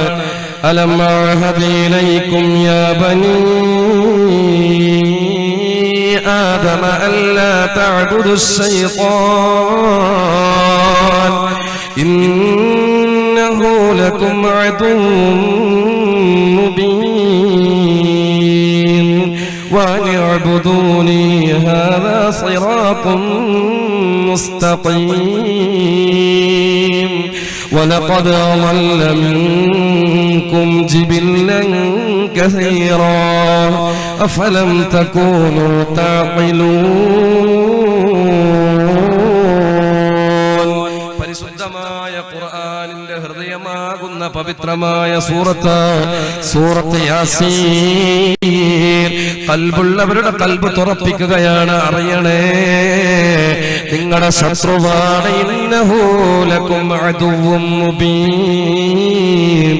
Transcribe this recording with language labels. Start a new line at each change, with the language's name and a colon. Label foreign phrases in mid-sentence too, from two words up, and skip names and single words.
Arabic: ألم أعهد إليكم يا بني آدم ألا تعبدوا شيطان إنه لكم عدو മുബീൻ وأن اعبدوني هذا صراط مستقيم ولقد أضل منكم جبلا كثيرا أفلم تكونوا تعقلون.
Malayalam: പരിശുദ്ധമായ ഖുർആനിന്റെ ഹൃദയമാകുന്ന പവിത്രമായ സൂറത്ത് യാസീൻ ഖൽബുള്ളവരുടെ ഖൽബ് തുറപ്പിക്കുകയാണ്. അറിയണേ നിങ്ങളുടെ ശത്രുവാണ്.
Arabic: إنه لكم عدو مبين.